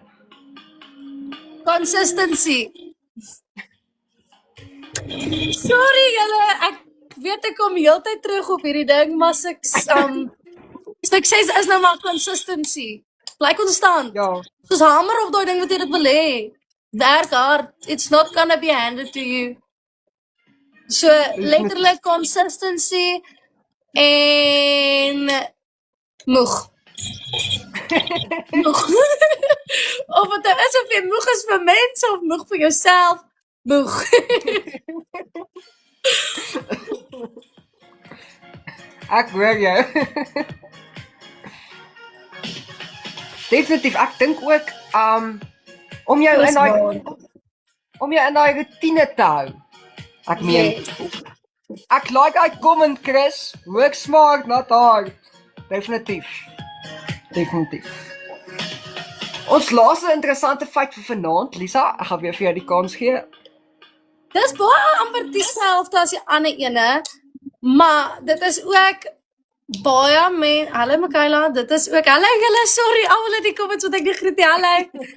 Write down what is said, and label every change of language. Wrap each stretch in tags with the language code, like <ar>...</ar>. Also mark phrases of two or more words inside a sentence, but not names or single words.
<af>Consistency. Sorry julle, ek weet ek kom heeltyd terug op hierdie ding, maar sukses is nou maar consistency. Bly konstant. Ja. Soos hamer op daai ding wat jy dit wil hê. Werk hard.</af> <en>It's not gonna be handed to you.</en> <af>So letterlik consistency en moeg. Moeg. Of wat is of jy moeg is vir mense of moeg vir jouself, moeg. Ek hoor jou. Definitief, ek dink ook om jou in daai routine te hou. Ek meen, ek like daai comment, Chris.</af> <en>Work smart, not hard.</en> <af>Definitief. Ons laaste interessante feit vir vanaand, Lisa, ek gaan weer vir jou die kans gee. Dis baie amper dieselfde as die ander ene, maar dit is ook baie hallo Michaela, dit is ook, hallo julle, sorry, almal in die comments wat ek nie groet, hallo.</af>